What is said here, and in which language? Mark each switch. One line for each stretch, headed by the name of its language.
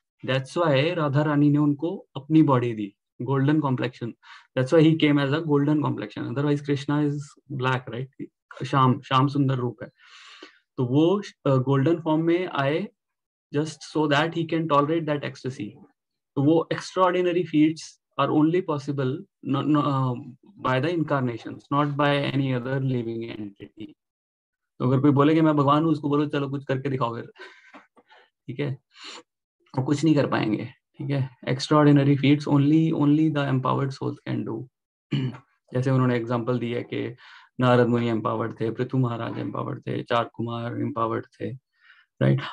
English: that's why
Hindi: Radha Rani ने उनको अपनी body the, golden complexion.
English: that's why he came as a golden complexion, otherwise Krishna is black, right,
Hindi: Shyam सुंदर रूप है. तो वो गोल्डन फॉर्म में आए
English: Just so that he can tolerate that ecstasy.
Hindi: तो वो
English: Extraordinary feats are only possible by the incarnations, not by any other living entity.
Hindi: तो अगर कोई बोले कि मैं भगवान हूँ, उसको बोलो चलो कुछ करके दिखाओ फिर, ठीक है, वो कुछ नहीं कर पाएंगे. ठीक है,
English: Extraordinary feats only the empowered souls can do.
Hindi: जैसे उन्होंने एग्जांपल दिया कि नारद मुनि एम्पावर्ड थे, पृथु महाराज एम्पावर्ड थे, चार कुमार एम्पावर्ड थे, राइट.